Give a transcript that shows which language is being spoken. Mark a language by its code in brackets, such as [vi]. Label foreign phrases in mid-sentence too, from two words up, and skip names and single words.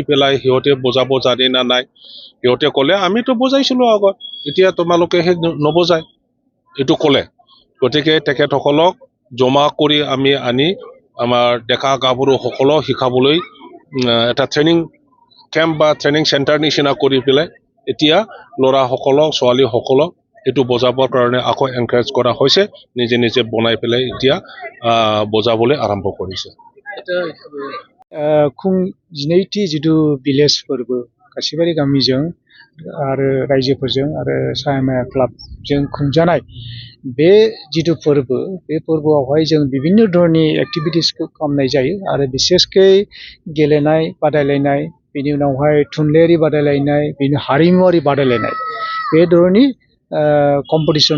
[as] পেলাই সিহঁতে বজাব জানে না নাই সিহঁতে ক'লে আমিতো বজাইছিলোঁ আগত এতিয়া তোমালোকে সেই নবজায় এইটো ক'লে গতিকে তেখেতসকলক জমা কৰি আমি আনি আমাৰ ডেকা গাভৰুসকলক শিকাবলৈ এটা [en] training camp [as] বা [en] training centre [as] নিচিনা কৰি পেলাই এতিয়া ল'ৰাসকলক ছোৱালীসকলক এইটো বজাবৰ কাৰণে আকৌ এনকাৰেজ কৰা হৈছে নিজে বনাই পেলাই এতিয়া বজাবলৈ আৰম্ভ কৰিছে [brx] खुं 12थि जिथु भिलेज फोरबो काशीबारी गामिजों आरो रायजोफोरजों आरो सायामाया क्लाबजों खुंजानाय बे जिथु फोरबो बे फोरबोआवहाय जों बिभिन्न धरननि एक्टिभिटिसखौ खालामनाय जायो आरो बिसेसकै गेलेनाय बादायलायनाय बेनि उनावहाय थुनलाइयारि बादायलायनाय बेनि हारिमुआरि बादायलायनाय बे धरननि कम्पिटिशन